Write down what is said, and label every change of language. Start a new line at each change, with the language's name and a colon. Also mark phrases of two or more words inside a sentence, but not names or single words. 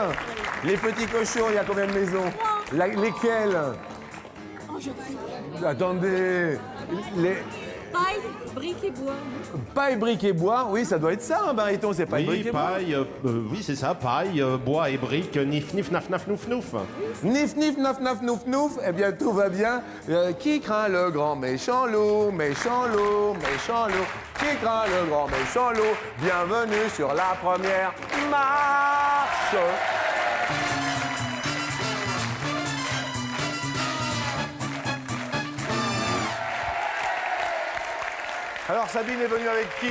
French: Les petits cochons, il y a combien de maisons? Lesquelles? Attendez. Les... Paille, briques et bois. Paille, briques et bois, oui, ça doit être ça, un baryton, c'est paille, Oui, briques et bois. paille, oui, c'est ça, paille, bois et briques, nif, nif, naf, naf, nouf, nouf. Nif, nif, naf, naf, nouf, nouf, eh bien, tout va bien. Qui craint le grand méchant loup, méchant loup, méchant loup? Qui craint le grand méchant loup? Bienvenue sur la première marche. Alors, Sabine est venue avec qui?